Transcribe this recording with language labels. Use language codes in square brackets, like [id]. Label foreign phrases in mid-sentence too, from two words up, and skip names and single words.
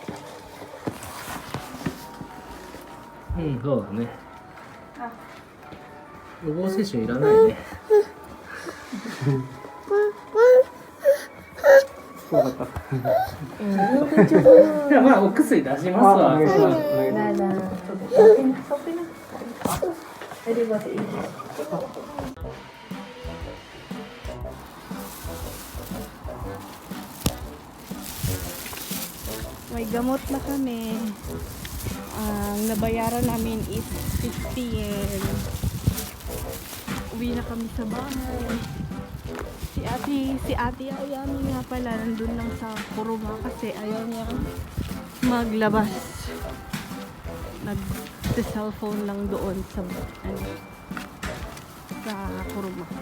[ja] うん、そうだね。予防接種いらないね。怖かった。じゃあまあお薬出しますわ。お願いします。 [tl] May gamot na kami. Ang nabayaran namin is 50 yen. Uwi na kami sa bahay. Si ate Ayami nga pala nandun lang sa Kuruma kasi ayaw niya maglabas. Nag-cellphone lang doon sa Kuruma.